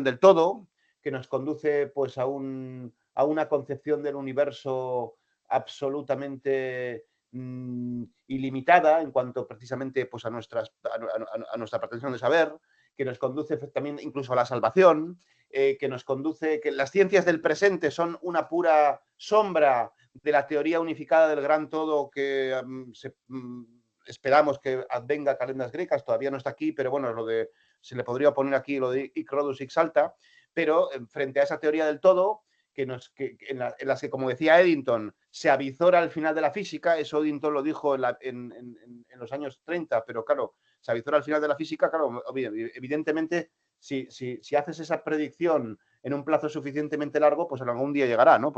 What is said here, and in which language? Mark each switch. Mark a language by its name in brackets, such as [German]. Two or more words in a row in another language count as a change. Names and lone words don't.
[Spanish] del todo, que nos conduce pues, a una concepción del universo absolutamente ilimitada en cuanto precisamente pues, a nuestra pretensión de saber, que nos conduce también incluso a la salvación, que nos conduce, que las ciencias del presente son una pura sombra de la teoría unificada del gran todo que esperamos que advenga a calendas grecas, todavía no está aquí, pero bueno, se le podría poner aquí lo de [Latin] hic Rhodus hic salta, [Spanish] pero frente a esa teoría del todo, en las que, como decía Eddington, se avizora al final de la física, eso Eddington lo dijo en los años 30, pero claro, se avizora al final de la física, claro, evidentemente, si haces esa predicción en un plazo suficientemente largo, pues algún día llegará, ¿no?